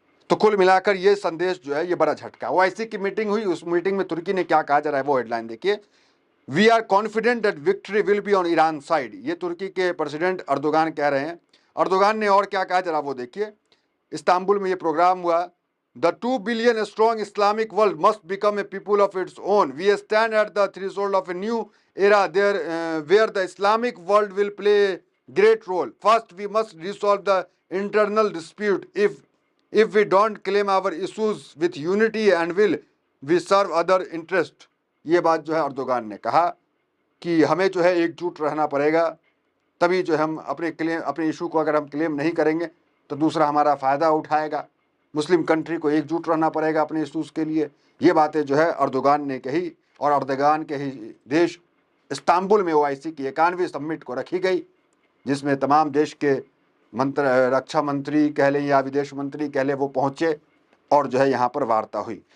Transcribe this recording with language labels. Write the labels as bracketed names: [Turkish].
[Hindi] तो कुल मिलाकर ये संदेश जो है ये बड़ा झटका। ओआईसी की मीटिंग हुई, उस मीटिंग में तुर्की ने क्या कहा, जरा वो हेडलाइन देखिए। [English] we are confident that victory will be on Iran side, [Hindi] ये तुर्की के प्रेसिडेंट अर्दोगान कह रहे हैं। अर्दोगान ने और क्या कहा, जरा वो देखिए। इस्तांबुल में ये प्रोग्राम हुआ। [English] The 2 billion strong Islamic world must become a people of its own. We stand at the threshold of a new era there, where the Islamic world will play a great role. First, we must resolve the internal dispute. If we don't claim our issues with unity and will, we serve other interest. [Hindi] ये बात जो है Erdogan ने कहा कि हमें जो है एकजुट रहना पड़ेगा, तभी जो हम अपने इशू को अगर हम क्लेम नहीं करेंगे तो दूसरा हमारा फ़ायदा उठाएगा। मुस्लिम कंट्री को एकजुट रहना पड़ेगा अपने इशूज़ के लिए। ये बातें जो है अर्दोगान ने कही। और अर्दोगान के ही देश इस्तांबुल में ओआईसी की 91वीं समिट को रखी गई, जिसमें तमाम देश के रक्षा मंत्री कह लें या विदेश मंत्री कह लें, वो पहुँचे और जो है यहाँ पर वार्ता हुई।